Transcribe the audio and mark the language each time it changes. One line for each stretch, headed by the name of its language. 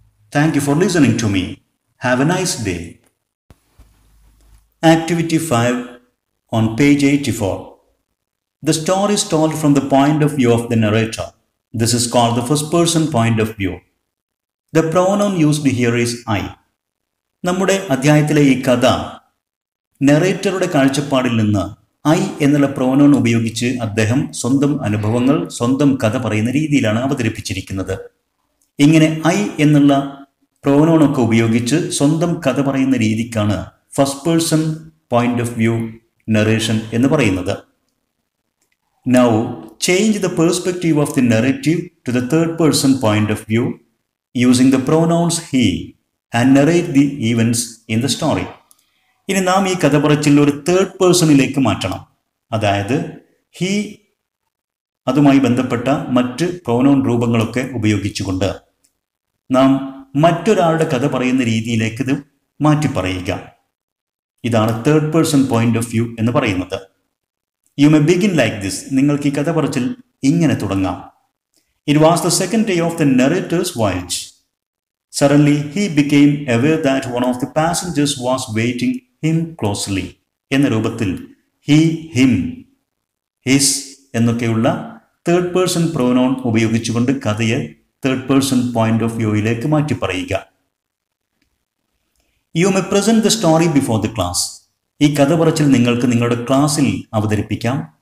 English: Thank you for listening to me. Have a nice day. Activity 5 on page 84. The story is told from the point of view of the narrator. This is called the first person point of view. The pronoun used here is I.
Malayalam: നമ്മുടെ അധ്യായത്തിലെ ഈ കഥ നെറേറ്ററുടെ കാഴ്ചപ്പാടിൽ നിന്ന് I എന്നുള്ള pronoun ഉപയോഗിച്ച് അദ്ദേഹം സ്വന്തം അനുഭവങ്ങൾ, സ്വന്തം കഥ പറയുന്ന രീതിയിലാണ് അവതരിപ്പിച്ചിരിക്കുന്നത്. ഇങ്ങനെ ഐ എന്നുള്ള പ്രോനോണൊക്കെ ഉപയോഗിച്ച് സ്വന്തം കഥ പറയുന്ന രീതിക്കാണ് first person point of view narration എന്ന് പറയുന്നത്.
English: Now, change the perspective of the narrative to the third person point of view using the pronouns he and narrate the events in the story.
Malayalam: ഇനി നാം ഈ കഥ പറച്ചിൽ ഒരു third പേഴ്സണിലേക്ക് മാറ്റണം. അതായത് ഹി അതുമായി ബന്ധപ്പെട്ട മറ്റ് പ്രോനൗൺ രൂപങ്ങളൊക്കെ ഉപയോഗിച്ചുകൊണ്ട് നാം മറ്റൊരാളുടെ കഥ പറയുന്ന രീതിയിലേക്ക് ഇത് മാറ്റി പറയുക. ഇതാണ് third person point of view എന്ന് പറയുന്നത്.
English: You may begin like this.
Malayalam: നിങ്ങൾക്ക് ഈ കഥ പറച്ചിൽ ഇങ്ങനെ തുടങ്ങാം.
English: It was the second day of the narrator's voyage. Suddenly he became aware that one of the passengers was waiting him closely.
Malayalam: എന്ന രൂപത്തിൽ he, him, his എന്നൊക്കെയുള്ള തേർഡ് പേഴ്സൺ പ്രോനൗൺ ഉപയോഗിച്ചുകൊണ്ട് കഥയെ തേർഡ് പേഴ്സൺ പോയിന്റ് ഓഫ് വ്യൂയിലേക്ക് മാറ്റി പറയുക.
English: You may present the story before the class.
Malayalam: ഈ കഥ പറച്ചിൽ നിങ്ങൾക്ക് നിങ്ങളുടെ ക്ലാസ്സിൽ അവതരിപ്പിക്കാം.